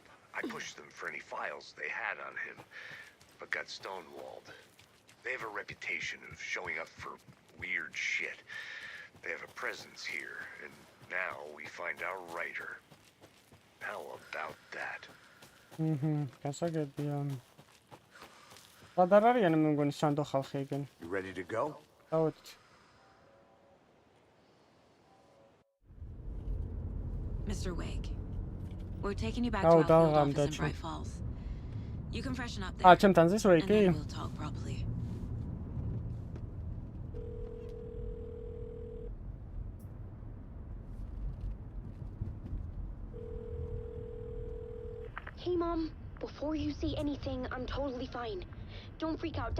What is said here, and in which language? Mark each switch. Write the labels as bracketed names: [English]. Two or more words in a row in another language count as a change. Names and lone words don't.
[English] I pushed them for any files they had on him, but got stonewalled. They have a reputation of showing up for weird shit. They have a presence here, and now we find our writer. How about that? [Georgian] გასაგებია. გადარ არიან მე მგონი სანდო ხალხი ეგენ. [English] You ready to go? დავით. Mr. Wake, we're taking you back to our field office in Bright Falls. You can freshen up there. [Georgian] ჩემთან ზის [English] and then we'll talk properly. Hey, Mom. Before you say anything, I'm totally fine. Don't freak out.